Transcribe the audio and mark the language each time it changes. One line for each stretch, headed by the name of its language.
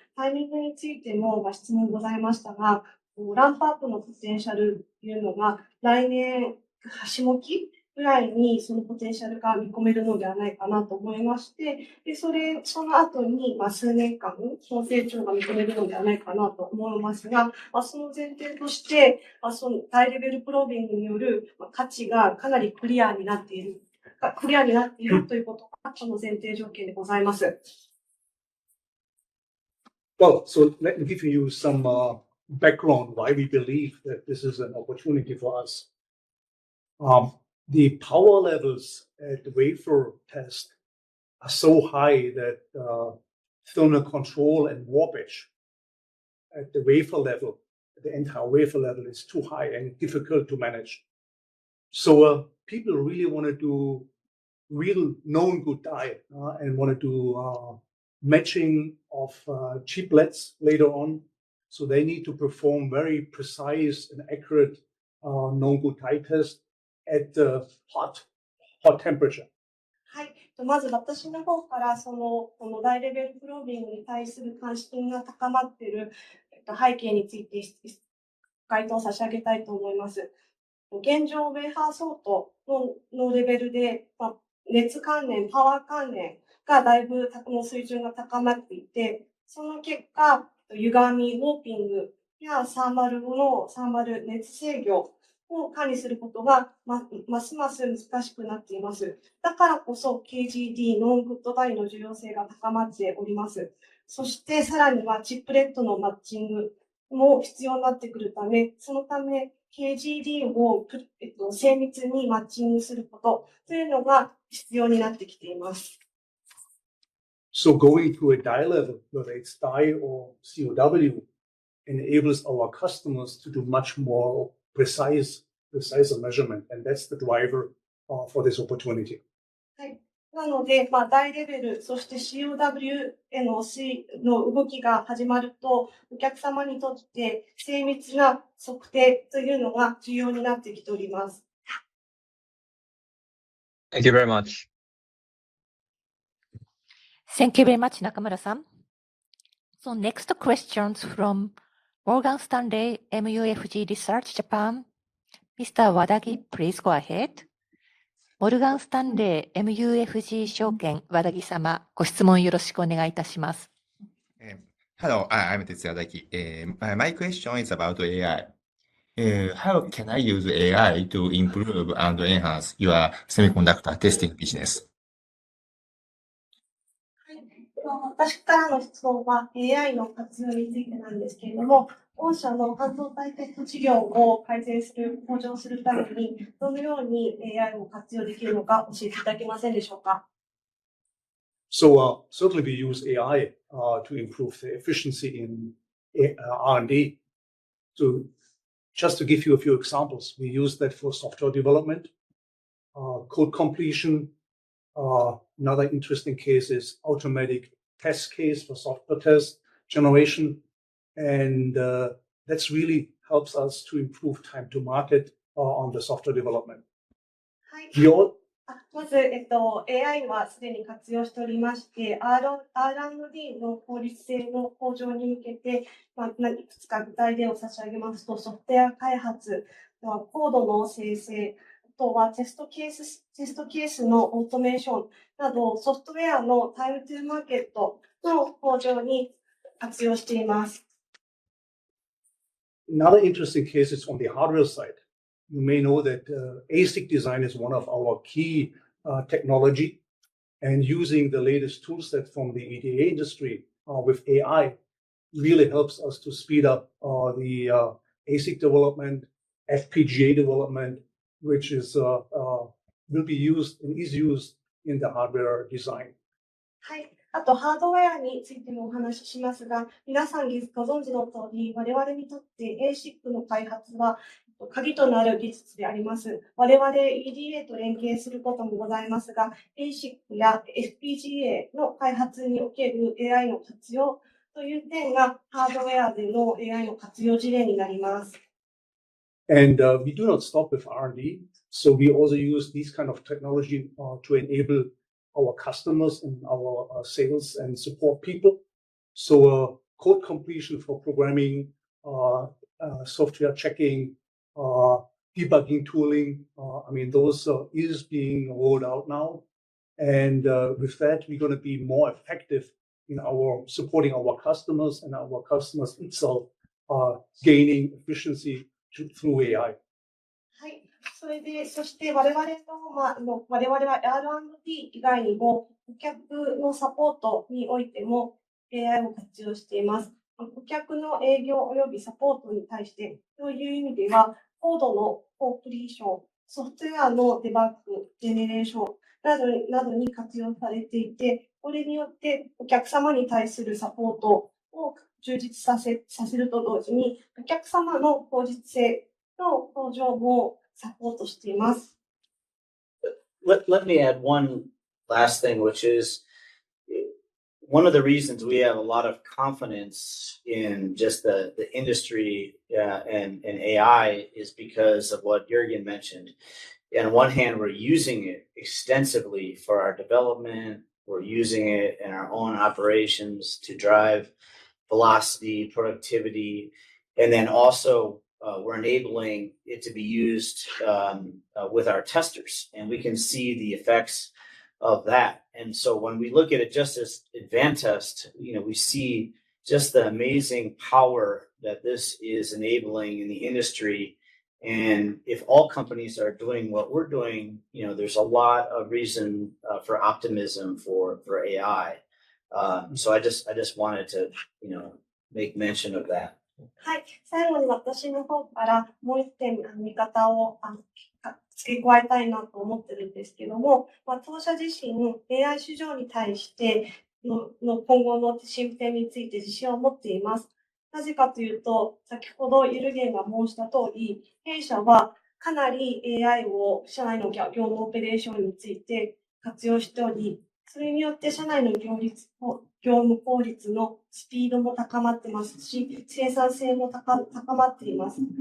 Japanese: タイミングについてもご質問ございましたが、ランプアップのポテンシャルというのが来年橋もきぐらいにそのポテンシャルが見込めるのではないかなと思いまして、でその後に数年間その成長が見込めるのではないかなと思いますが、その前提としてその大レベルプロービングによる価値がかなりクリアになっているということがこの前提条件でございます。
English: Well, so let me give you some background why we believe that this is an opportunity for us. The power levels at the wafer test are so high that thermal control and warpage at the wafer level, the entire wafer level, is too high and difficult to manage. So people really want to do real known good die and want to do matching of chiplets later on. So they need to perform very precise and accurate known good die test at the hot temperature.
Japanese: はい。まず私の方からこの大レベルプロービングに対する関心が高まっている背景について回答差し上げたいと思います。現状、ウェーハーソートのレベルで、熱関連、パワー関連がだいぶの水準が高まっていて、その結果、歪み、ウォーピングやサーマル熱制御を管理することがますます難しくなっています。だからこそ KGD、ノングッドダイの重要性が高まっております。そしてさらにはチップレットのマッチングも必要になってくるため、そのため KGD を精密にマッチングすることというのが必要になってきています。
English: So going to a die level, whether it's die or COW, enables our customers to do much more precise measurement, and that's the driver for this opportunity.
Japanese: はい。なので、大レベル、そして COW への動きが始まると、お客様にとって精密な測定というのが重要になってきております。
English: Thank you very much. Thank you very much, Nakamura-san. So next questions from Morgan Stanley MUFG Research Japan. Mr. Wadagi, please go ahead.
Japanese: モルガンスタンレー MUFG 証券和田木様、ご質問よろしくお願いいたします。
English: Hello, I'm Tetsuya Wadaki. My question is about AI. How can I use AI to improve and enhance your semiconductor testing business?
Japanese: 私からの質問は AI の活用についてなんですけれども、御社の半導体テスト事業を向上するために、どのように AI を活用できるのか教えていただけませんでしょうか。
English: So certainly we use AI to improve the efficiency in R&D. So just to give you a few examples, we use that for software development, code completion, Another interesting case is automatic test case for software test generation. And that's really helps us to improve time to market on the software development.
Japanese: はい。
English: We all,
Japanese: まず、AI はすでに活用しておりまして、R&D の効率性の向上に向けて、いくつか具体例を差し上げますと、ソフトウェア開発、コードの生成、あとはテストケースのオートメーションなど、ソフトウェアのタイムトゥーマーケットの向上に活用しています。
English: another interesting case is on the hardware side. You may know that ASIC design is one of our key technology, and using the latest tool set from the EDA industry with AI really helps us to speed up the ASIC development, FPGA development, which is will be used and is used in the hardware design.
Japanese: はい。あと、ハードウェアについてもお話ししますが、皆さんご存知の通り、我々にとって ASIC の開発は鍵となる技術であります。我々 EDA と連携することもございますが、ASIC や FPGA の開発における AI の活用という点が、ハードウェアでの AI の活用事例になります。
English: And we do not stop with R&D. So we also use these kind of technology to enable our customers and our sales and support people. So code completion for programming, software checking, debugging tooling. I mean, those is being rolled out now. And with that, we're going to be more effective in our supporting our customers and our customers itself gaining efficiency through AI.
Japanese: はい。そして我々は R&D 以外にも、顧客のサポートにおいても AI を活用しています。顧客の営業及びサポートに対して、という意味では、コードのコンプリーション、ソフトウェアのデバッグ、ジェネレーションなどに活用されていて、これによってお客様に対するサポートを充実させると同時に、お客様の効率性の向上もサポートしています。
English: Let me add one last thing, which is one of the reasons we have a lot of confidence in just the industry and AI is because of what Jürgen mentioned. On one hand, we're using it extensively for our development. We're using it in our own operations to drive velocity, productivity, and then also we're enabling it to be used with our testers, and we can see the effects of that. And so when we look at it just as Advantest, we see just the amazing power that this is enabling in the industry. And if all companies are doing what we're doing, there's a lot of reason for optimism for AI. So I just wanted to, make mention of that.
Japanese: はい。最後に私の方からもう一点見方を付け加えたいなと思ってるんですけども、当社自身 AI 市場に対しての今後の進展について自信を持っています。なぜかというと、先ほどユルゲンが申した通り、弊社はかなり AI を社内の業務オペレーションについて活用しており、それによって社内の業務効率のスピードも高まってますし、生産性も高まっています。